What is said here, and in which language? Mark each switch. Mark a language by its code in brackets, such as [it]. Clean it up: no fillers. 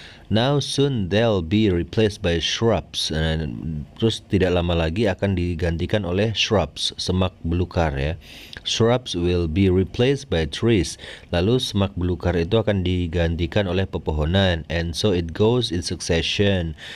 [en] Now soon they'll be replaced by shrubs. [id] Terus tidak lama lagi akan digantikan oleh shrubs, semak belukar ya. [en] Shrubs will be replaced by trees. [id] Lalu semak belukar itu akan digantikan oleh pepohonan. [en] And so it goes in succession.